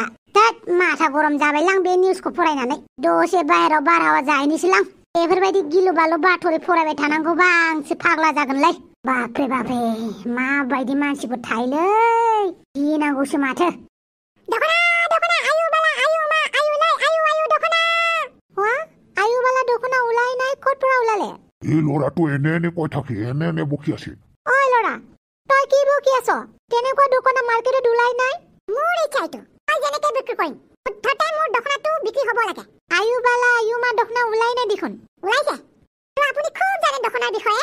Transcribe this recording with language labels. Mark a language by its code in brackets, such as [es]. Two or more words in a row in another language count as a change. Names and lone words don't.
[brx] माथा गरम जाबायलां बे निउसखौ फरायनानै। दसे बाहेराव बारहावा जाहैनोसैलां। बेफोरबायदि गिलु बालु बाथरि फरायबाय थानांगौबा आंसो फाग्ला जागोनलै। बाप्रे माबायदि मानसिफोर थायोलै, गिनांगौसो माथो। दखना आयु बाला आयु मा आयुलै आयु दखना। [as] আয়ু বালা দখনা ওলাই নাই, ক'ত পৰা ওলালে? এই ল'ৰাটো এনে কৈ থাকে, এনে বকি আছে। ঐ ল'ৰা, তই কি বকি আছ? তেনেকুৱা দোকানা মাৰ্কেটত ওলাই নাই। মোৰ ইচ্ছাইতো মই যেনেকৈ বিক্ৰী কৰিম শুদ্ধতে মোৰ দখনাটো বিক্ৰী হ'ব লাগে। আয়ু বালা আয়ু মা দখনা ওলাই নাই দেখোন। ওলাইছে তো আপুনি খুব জানে দখনাৰ বিষয়ে।